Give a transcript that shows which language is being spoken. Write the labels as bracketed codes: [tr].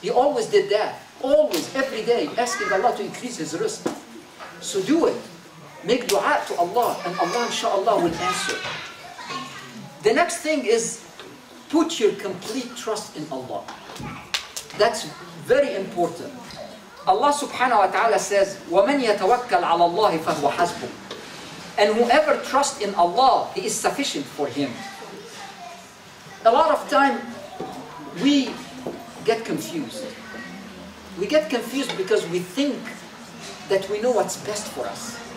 [en] He always did that. Always, every day, asking Allah to increase his risk. So do it. Make dua to Allah and Allah inshaAllah will answer. The next thing is put your complete trust in Allah. That's very important. [ar] Allah subhanahu wa ta'ala says, وَمَنْ يَتَوَكَّلْ عَلَى اللَّهِ فَهُوَ حَسْبُهُ. [en] And whoever trusts in Allah, He is sufficient for him. A lot of time, we get confused. We get confused because we think that we know what's best for us.